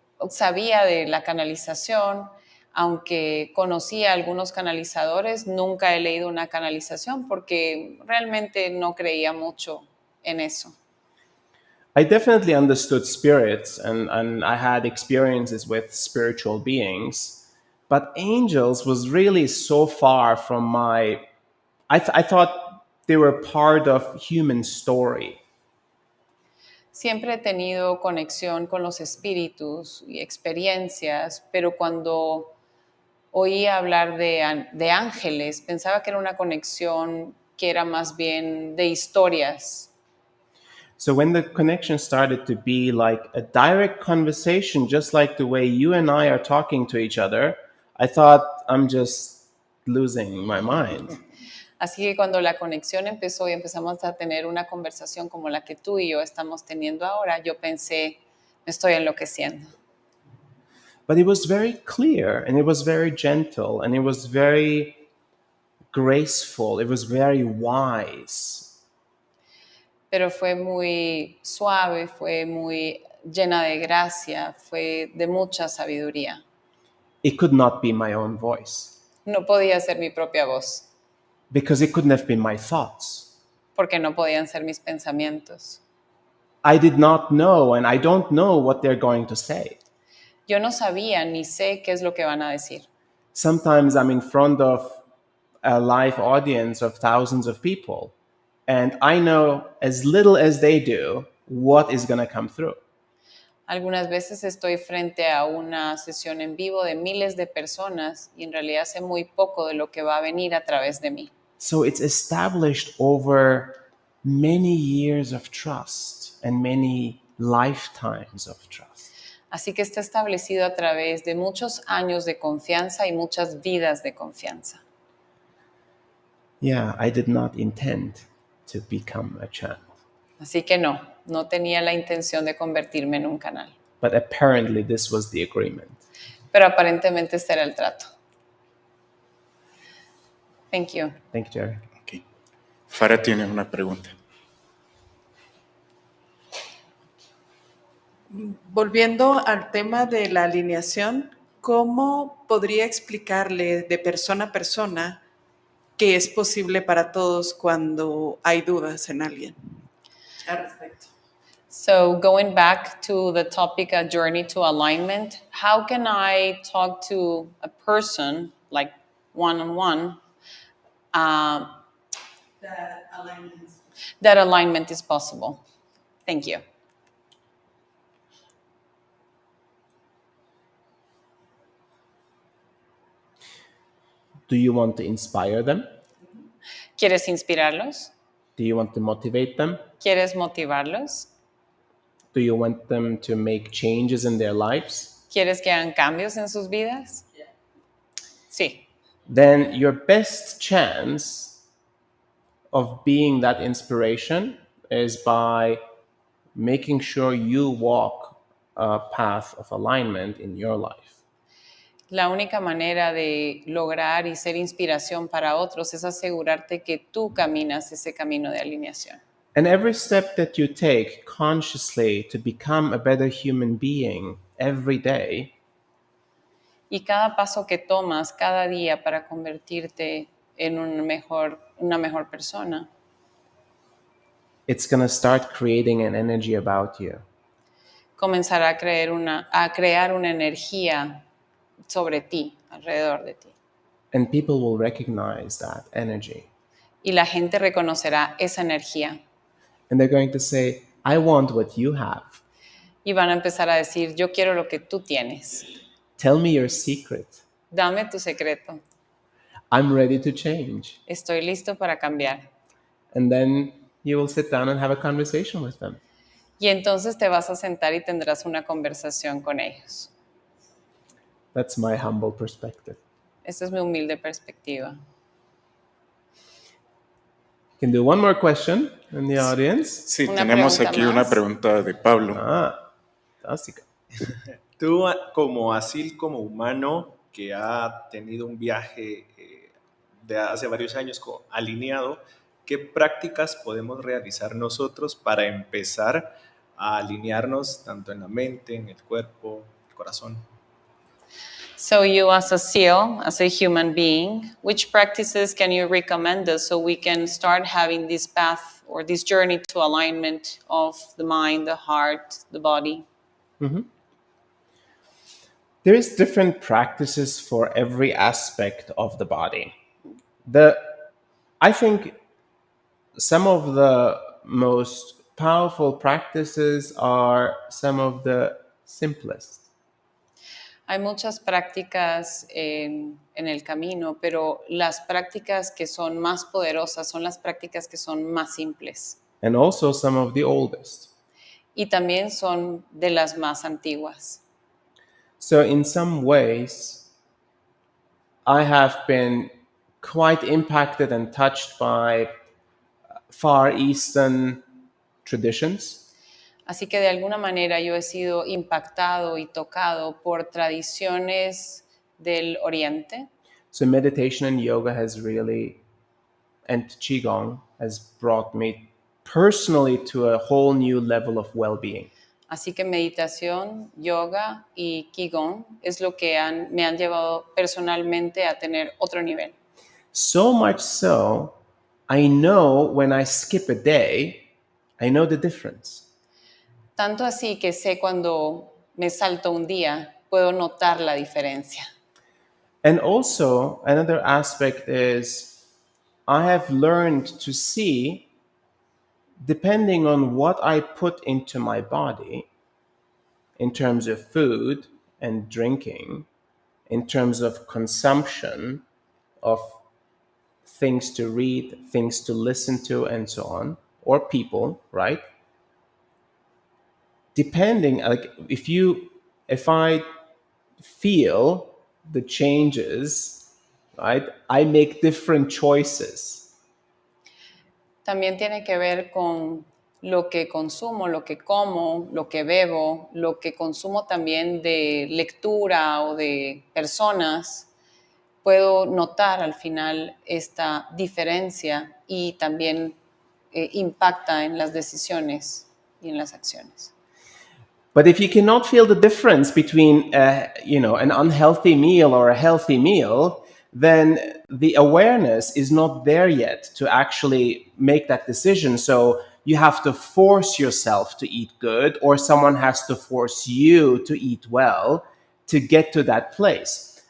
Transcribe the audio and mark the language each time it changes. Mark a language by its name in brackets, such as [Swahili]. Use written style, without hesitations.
[Spanish] Sabía de la canalización, aunque conocía a algunos canalizadores, nunca he leído una canalización porque realmente no creía mucho en eso. [English] I definitely understood spirits and I had experiences with spiritual beings, but angels was really so far from my... I thought they were part of human story. [Spanish] Siempre he tenido conexión con los espíritus y experiencias, pero cuando oía hablar de ángeles, pensaba que era una conexión que era más bien de historias. [English] So when the connection started to be like a direct conversation, just like the way you and I are talking to each other, I thought I'm just losing my mind. [Spanish] Así que cuando la conexión empezó y empezamos a tener una conversación como la que tú y yo estamos teniendo ahora, yo pensé, me estoy enloqueciendo. [English] But it was very clear and it was very gentle and it was very graceful. It was very wise. [Spanish] Pero fue muy suave, fue muy llena de gracia, fue de mucha sabiduría. [English] It could not be my own voice [Spanish] No podía ser mi propia voz, [English] because it couldn't have been my thoughts. [Spanish] porque no podían ser mis pensamientos. [English] I did not know and I don't know what they're going to say. [Spanish] Yo no sabía ni sé qué es lo que van a decir. [English] Sometimes I'm in front of a live audience of thousands of people and I know as little as they do what is going to come through. [Spanish] Algunas veces estoy frente a una sesión en vivo de miles de personas y en realidad sé muy poco de lo que va a venir a través de mí. [English] So it's established over many years of trust and many lifetimes of trust. [Spanish] Así que está establecido a través de muchos años de confianza y muchas vidas de confianza. [English] Yeah, I did not intend to become a channel, [Spanish] Así que no tenía la intención de convertirme en un canal. [English] but apparently this was the agreement. [Spanish] Pero aparentemente este era el trato. [English] Thank you. Thank you, Jerry. Ok. [Spanish] Farah tiene una pregunta. Volviendo al tema de la alineación, ¿cómo podría explicarle de persona a persona que es posible para todos cuando hay dudas en alguien al respecto? [English] So going back to the topic, a journey to alignment, how can I talk to a person, like one-on-one, that alignment is possible? Thank you. Do you want to inspire them? [Spanish] ¿Quieres inspirarlos? [English] Do you want to motivate them? [Spanish] ¿Quieres motivarlos? [English] Do you want them to make changes in their lives? [Spanish] ¿Quieres que hagan cambios en sus vidas? Sí. [English] Then your best chance of being that inspiration is by making sure you walk a path of alignment in your life. [Spanish] La única manera de lograr y ser inspiración para otros es asegurarte que tú caminas ese camino de alineación. [English] And every step that you take consciously to become a better human being every day [Spanish] Y cada paso que tomas cada día para convertirte en una mejor persona, [English] it's going to start creating an energy about you. [Spanish] comenzará a crear una energía sobre ti, alrededor de ti. [English] And people will recognize that energy. [Spanish] Y la gente reconocerá esa energía. [English] And they're going to say, I want what you have. [Spanish] Y van a empezar a decir, yo quiero lo que tú tienes. [English] Tell me your secret. [Spanish] Dame tu secreto. [English] I'm ready to change. [Spanish] Estoy listo para cambiar. [English] And then you will sit down and have a conversation with them. [Spanish] Y entonces te vas a sentar y tendrás una conversación con ellos. [English] That's my humble perspective. [Spanish] Esta es mi humilde perspectiva. [English] Can do one more question in the audience. [Spanish] Sí, Una tenemos pregunta aquí más. una pregunta de Pablo. Fantástico. Tú, como Asil, como humano que ha tenido un viaje de hace varios años alineado, ¿qué prácticas podemos realizar nosotros para empezar a alinearnos tanto en la mente, en el cuerpo, el corazón? [English] So you as a seal, as a human being, which practices can you recommend us so we can start having this path or this journey to alignment of the mind, the heart, the body? There is different practices for every aspect of the body. I think some of the most powerful practices are some of the simplest. [Spanish] Hay muchas prácticas en el camino, pero las prácticas que son más poderosas son las prácticas que son más simples. [English] And also some of the oldest. [Spanish] Y también son de las más antiguas. [English] So in some ways, I have been quite impacted and touched by Far Eastern traditions. [Spanish] Así que de alguna manera yo he sido impactado y tocado por tradiciones del Oriente. [English] So meditation and yoga has really, and Qigong has brought me personally to a whole new level of well-being. [Spanish] Así que meditación, yoga y Qigong es lo que me han llevado personalmente a tener otro nivel. [English] So much so, I know when I skip a day, I know the difference. [Spanish] Tanto así que sé cuando me salto un día, puedo notar la diferencia. [English] And also, another aspect is I have learned to see depending on what I put into my body in terms of food and drinking, in terms of consumption of things to read, things to listen to, and so on, or people, right? Depending, like if I feel the changes, right, I make different choices. [Spanish] También tiene que ver con lo que consumo, lo que como, lo que bebo, lo que consumo también de lectura o de personas. Puedo notar al final esta diferencia y también impacta en las decisiones y en las acciones. [English] But if you cannot feel the difference between, an unhealthy meal or a healthy meal, then the awareness is not there yet to actually make that decision. So you have to force yourself to eat good, or someone has to force you to eat well to get to that place.